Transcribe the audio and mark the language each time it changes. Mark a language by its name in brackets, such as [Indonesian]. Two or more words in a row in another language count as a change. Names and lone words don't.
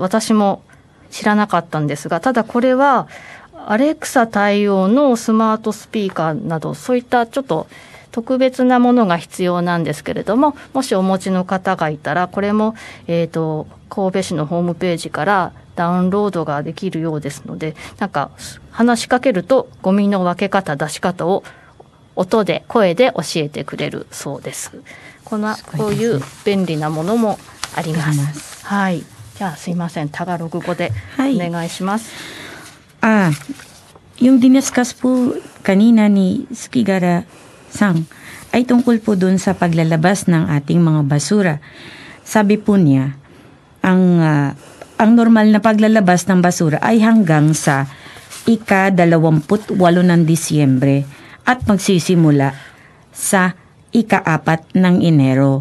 [Japanese] 私も知らなかったんですが、ただこれはアレクサ対応のスマートスピーカーなど、そういったちょっと特別なものが必要なんですけれども、もしお持ちの方がいたら、これも、神戸市のホームページからダウンロードができるようですので、なんか話しかけるとゴミの分け方、出し方を声で教えてくれるそうです。こういう便利なものもあります。はい。じゃあすいません、タガログ語でお願いします。 [Filipino] Yung diniscuss po kanina ni Sukigara-san ay tungkol po dun sa paglalabas ng ating mga basura. Sabi po niya, ang normal na paglalabas ng basura ay hanggang sa ika-28 ng Disyembre at magsisimula sa ika-4 ng Enero.